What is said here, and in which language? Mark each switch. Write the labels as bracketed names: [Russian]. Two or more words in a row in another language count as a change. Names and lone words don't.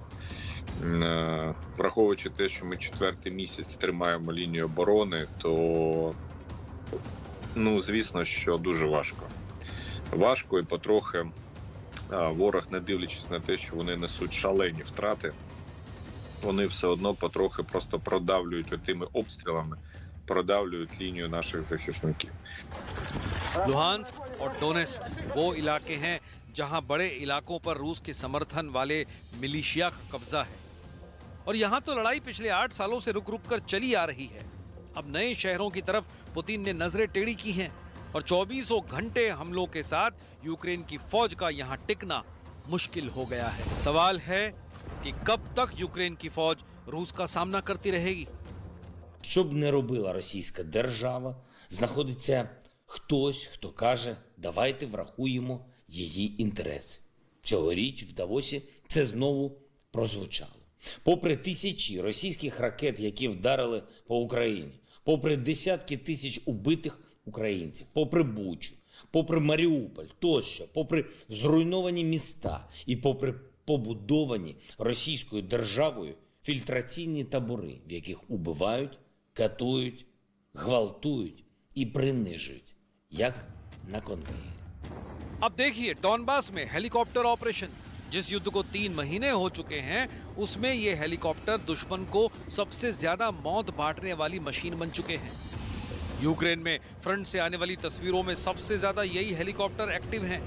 [Ukrainian] Враховуючи те, що ми 4-й місяць тримаємо лінію оборони, то, звісно, що дуже важко. Важко і потрохи ворог, не дивлячись на те, що вони несуть шалені втрати, вони все одно потрохи просто продавлюють тими обстрілами, продавлюють лінію наших захисників. [Hindi] लुहांस्क और डोनेस्क वो इलाके हैं जहां बड़े इलाकों पर रूस के समर्थन वाले मिलिशिया का कब्जा है। और यहां तो लड़ाई पिछले 8 सालों से रुक रुक कर चली आ रही है। अब नए शहरों की तरफ पुतिन ने नजरें टेढ़ी की हैं और 24 घंटे हमलों के साथ यूक्रेन की फौज का यहां टिकना मुश्किल हो गया है। सवाल है कि कब तक यूक्रेन की फौज रूस का सामना करती रहेगी। [Ukrainian] Що б не робила російська держава, знаходиться хтось, хто каже, давайте врахуємо її інтереси. Цьогоріч в Давосі це знову прозвучало. Попри тисячі російських ракет, які вдарили по Україні, попри десятки тисяч убитих українців, попри Бучу, попри Маріуполь тощо, попри зруйновані міста і попри побудовані російською державою фільтраційні табори, в яких убивають, катують, гвалтують і принижують, як на конвеєрі. [Hindi] अब देखिए डॉनबास में [English] helicopter operation, [Hindi] जिस युद्ध को 3 महीने हो चुके हैं, उसमें ये हेलीकॉप्टर दुश्मन को सबसे ज्यादा मौत बांटने वाली मशीन बन चुके हैं। यूक्रेन में फ्रंट से आने वाली तस्वीरों में सबसे ज्यादा यही [English] helicopter active [Hindi] हैं।